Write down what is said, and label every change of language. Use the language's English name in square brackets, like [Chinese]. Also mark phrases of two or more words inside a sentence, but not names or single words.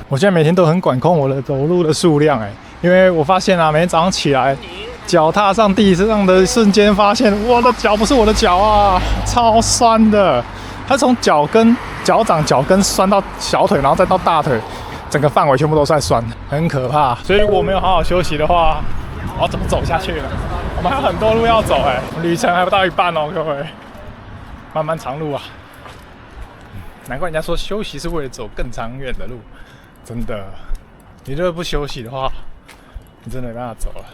[Chinese] 我現在每天都很管控我的走路的數量哎，因為我發現啊，每天早上起來腳踏上地上的瞬間，發現我的腳不是我的腳啊，超酸的。它從腳跟、腳掌、腳跟酸到小腿，然後再到大腿，整個範圍全部都在酸，很可怕。所以如果我沒有好好休息的話，我要怎麼走下去呢？我們還有很多路要走哎，旅程還不到一半哦，各位，漫漫長路啊！難怪人家說休息是為了走更長遠的路，真的。你如果不休息的話，你真的沒辦法走了。